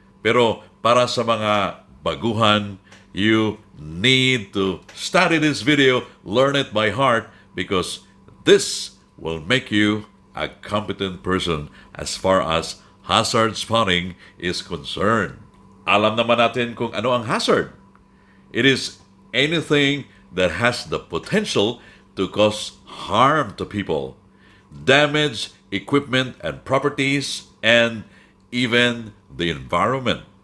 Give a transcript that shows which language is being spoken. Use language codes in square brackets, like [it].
[tl] Pero para sa mga baguhan, [en] you need to study this video, learn it by heart, because this will make you a competent person as far as hazard spotting is concerned. [tl] Alam naman natin kung ano ang hazard. [en] It is anything that has the potential to cause harm to people, damage equipment and properties, and even the environment.